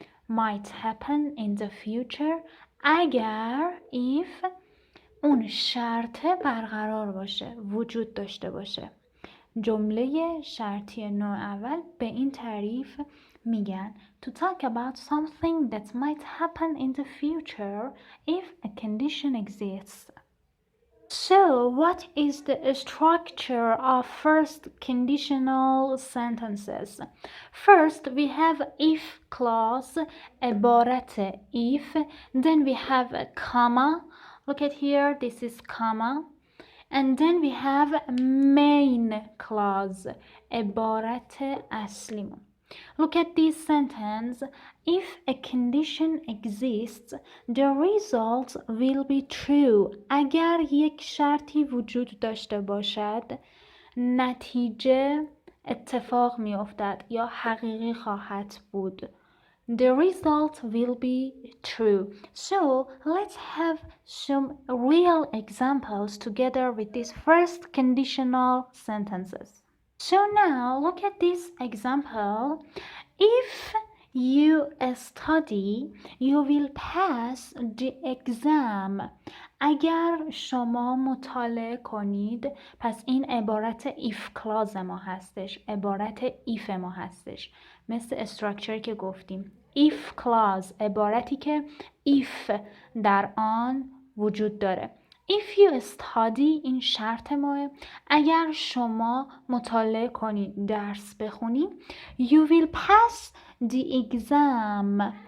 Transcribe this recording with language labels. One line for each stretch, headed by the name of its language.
English: Might happen in the future
Persian: اگر if اون شرطه برقرار باشه، وجود داشته باشه. جمله شرطی نوع اول به این تعریف میگن
English: to talk about something that might happen in the future if a condition exists. So, what is the structure of first conditional sentences? First, we have if clause, عبارت if. Then we have a comma. Look at here, this is comma. And then we have main clause,
Persian: عبارت اصلیمون.
English: Look at this sentence. If a condition exists, the result will be true.
Persian: اگر یک شرطی وجود داشته باشد، نتیجه اتفاق می افتد یا حقیقی خواهد بود.
English: The result will be true. So let's have some real examples together with these first conditional sentences. So now look at this example. If you study, you will pass the exam.
Persian: اگر شما مطالعه کنید، پس این عبارت if clause ما هستش، عبارت if ما هستش، مثل استراکچر که گفتیم. if clause عبارتی که if در آن وجود داره.
English: If you study
Persian: این شرط ماه. اگر شما مطالعه کنید، درس بخونید،
English: you will pass the exam.